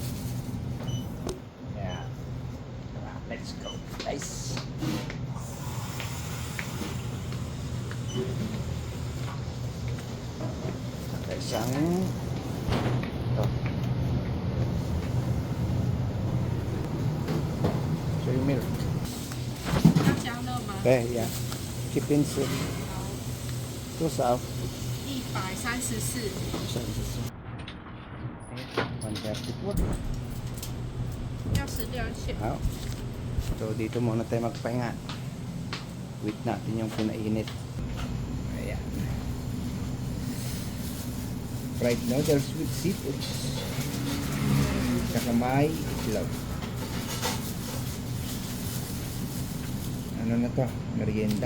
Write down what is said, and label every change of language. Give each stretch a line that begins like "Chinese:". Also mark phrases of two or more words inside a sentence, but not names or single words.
English: Yeah. Let's go guys.
Filipino: Saka isang ito.
English: Soy milk.
Chinese: 要加热吗？
English: Okay, yeah. Chicken soup.
Chinese: 多少 134。
Filipino: 130 po.
Chinese: 要16线。
English: Wow.
Filipino: So dito muna tayo magpahinga. Wait natin yung pinainit. Ayan.
English: Fried noodles with seafood.
Filipino: Tsaka may itlog. Ano na to? Merienda.